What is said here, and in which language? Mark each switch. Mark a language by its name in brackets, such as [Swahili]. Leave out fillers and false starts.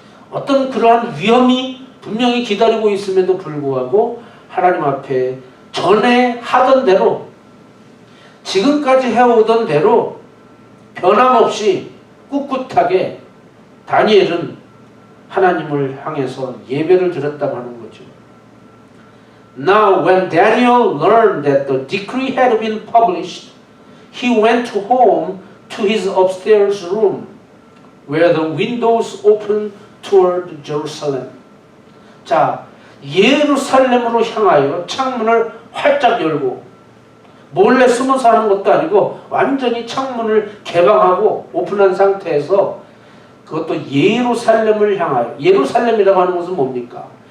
[Korean] 어떤 그러한 위험이 분명히 기다리고 있음에도 불구하고 하나님 앞에 전에 하던 대로, 지금까지 해오던 대로 변함없이 꿋꿋하게 다니엘은 하나님을 향해서 예배를 드렸다고 하는 거죠. [English] Now when Daniel learned that the decree had been published, he went home to his upstairs room, where the windows opened toward Jerusalem. [Korean] 자, 예루살렘으로 향하여 창문을 활짝 열고, 몰래 숨어서 하는 것도 아니고 완전히 창문을 개방하고 오픈한 상태에서, 그것도 예루살렘을 향하여, 예루살렘이라고 하는 것은 뭡니까?